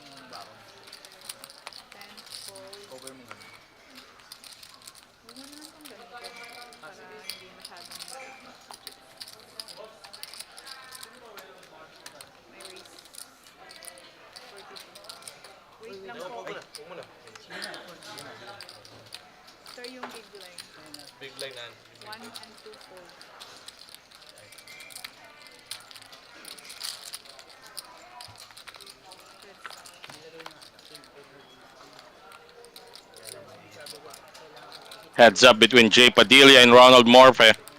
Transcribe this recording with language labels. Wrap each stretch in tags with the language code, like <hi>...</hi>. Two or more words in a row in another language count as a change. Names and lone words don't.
<en>Ten fold.</en> <tl>Cover mo ganun. Huwag mo naman itong gamitin para hindi masyadong may raise. 42. Wait lang po. Huwag mo na. Sir, yung</tl> <en>big line. Big line na. 1 and 2 fold. Heads up between Jay Padilla and Ronald Morphe.</en>